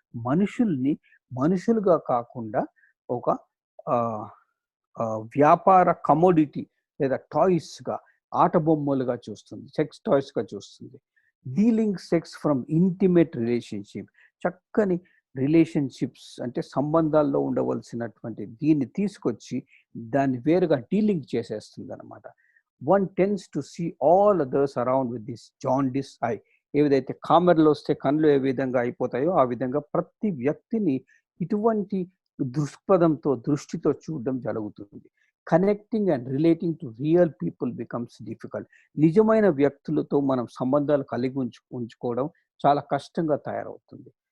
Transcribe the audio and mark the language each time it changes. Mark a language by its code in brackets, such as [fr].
[te] మనుషుల్ని మనుషులుగా కాకుండా ఒక వ్యాపార కమోడిటీ లేదా టాయ్స్గా, ఆట బొమ్మలుగా చూస్తుంది, సెక్స్ టాయ్స్గా చూస్తుంది. [en] Dealing sex from intimate relationship. [te] చక్కని రిలేషన్షిప్స్ అంటే సంబంధాల్లో ఉండవలసినటువంటి దీన్ని తీసుకొచ్చి దాన్ని వేరుగా డీలింగ్ చేసేస్తుంది అనమాట. [en] one tends to see all others around with this jaundice eye. [te] ఏదైతే కామెరలు వస్తే కళ్ళు ఏ విధంగా అయిపోతాయో ఆ విధంగా ప్రతి వ్యక్తిని ఇటువంటి దృష్టితో చూడడం జరుగుతుంది. [en] Connecting and relating to real people becomes difficult. [te] నిజమైన వ్యక్తులతో మనం సంబంధాలు కలిగి ఉంచుకోవడం చాలా కష్టంగా తయారవుతుంది.